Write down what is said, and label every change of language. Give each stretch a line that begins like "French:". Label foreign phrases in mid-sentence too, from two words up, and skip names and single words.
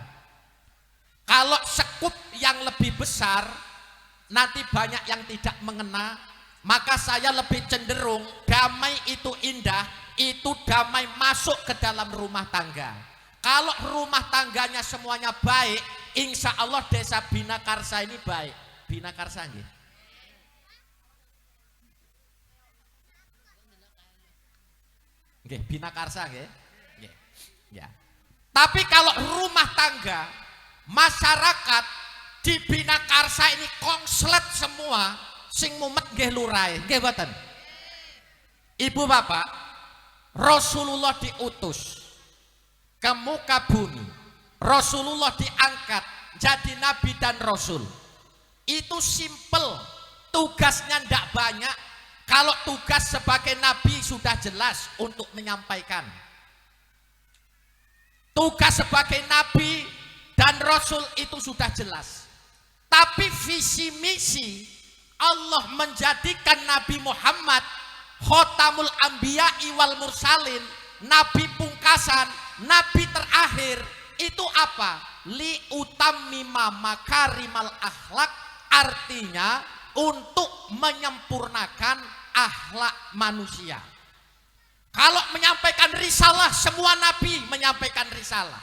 Indonesian: Kalau sekup yang lebih besar, nanti banyak yang tidak mengena, maka saya lebih cenderung damai itu indah, itu damai masuk ke dalam rumah tangga. Kalau rumah tangganya semuanya baik,
Arabic: إن شاء الله
Indonesian: desa Binakarsa ini baik.
Javanese: Binakarsa nggih. Nggih, Binakarsa nggih. Nggih.
Indonesian: Ya. Tapi kalau rumah tangga, masyarakat di Binakarsa ini konslet semua,
Javanese: sing mumet nggih lurahe, nggih mboten?
Indonesian: Ibu Bapak, Rasulullah diutus ke muka bumi. Rasulullah diangkat jadi nabi dan rasul. Itu simple, tugasnya ndak banyak. Kalau tugas sebagai nabi sudah jelas untuk menyampaikan. Tugas sebagai nabi dan rasul itu sudah jelas. Tapi visi misi Allah menjadikan Nabi Muhammad
Arabic: خاتم الأنبياء والمرسلين,
Javanese: nabi pungkasan,
Indonesian: nabi terakhir, itu apa?
Arabic: لأتمم مكارم الأخلاق,
Indonesian: artinya untuk menyempurnakan akhlak manusia. Kalau menyampaikan risalah, semua nabi menyampaikan risalah.